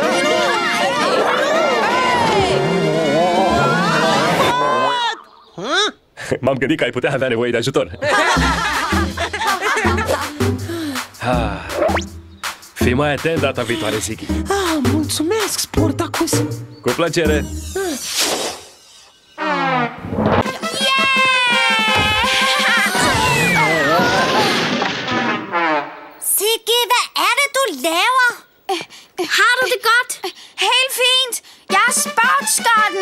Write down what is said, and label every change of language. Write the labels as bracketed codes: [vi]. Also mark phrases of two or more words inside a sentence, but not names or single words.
[ro] M-am gândit că ai putea avea nevoie de ajutor. Fii mai atent data viitoare, Siggy. Mulțumesc, Sportacus! Cu plăcere! [da] Siggy, hvad er det, du laver? Har du det godt? Helt fint! Jeg er sportsskotten.